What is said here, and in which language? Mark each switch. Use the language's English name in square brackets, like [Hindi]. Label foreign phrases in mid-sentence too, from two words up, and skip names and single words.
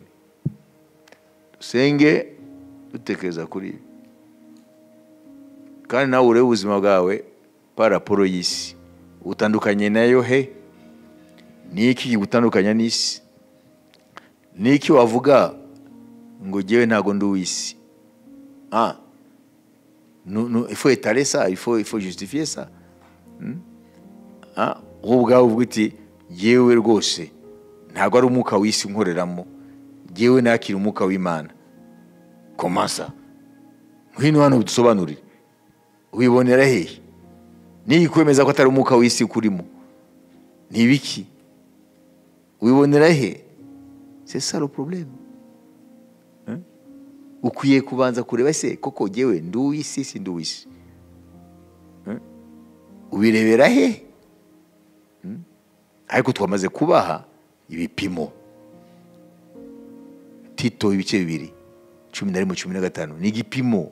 [Rundi] Dusenge dutekereza kuri ibi. Kandi nawe urebe ubuzima bwawe paraporo y'isi. Utandukanye nayo he? Niki gutandukanya n'isi? Niki wavuga ngo jewe ntago ndi uw'isi? [French] Il faut étaler ça, il faut justifier ça. [Rundi] Ubwawe uvuga uti jewe rwose ntago ari umwuka w'isi nkoreramo. Jewe nakira umwuka w'Imana. [French] Comment ça? [Rundi] Ngwino hano dusobanurire. Wibonera hehe? Ni kwemeza ko atari umwuka w'isi kurimo. Ni biki? Wibonera hehe? [French] C'est ça le problème. [Rundi] Ukwiye kubanza kureba se koko jewe nduw'isi si nduw'isi. Ubirebera he? Ariko twamaze kubaha ibipimo. Tito ibice 2 11-15 ni igipimo.